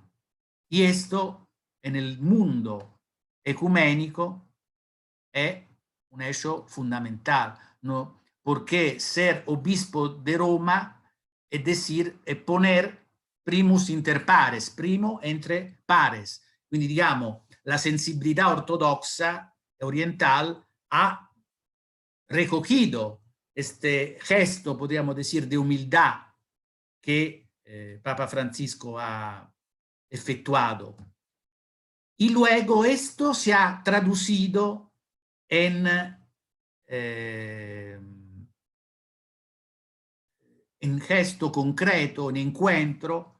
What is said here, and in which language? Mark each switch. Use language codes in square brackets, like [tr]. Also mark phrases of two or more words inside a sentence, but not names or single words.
[es] Y esto en el mundo ecuménico es un hecho fundamental, ¿no? Porque ser obispo de Roma es decir, es poner [la] primus inter pares, [es] primo entre pares. [it] Quindi diciamo, la sensibilità ortodoxa [es] oriental ha recogido este gesto, podríamos decir, de humildad que Papa Francisco ha efectuado. Y luego esto se ha traducido en gesto concreto, en encuentro.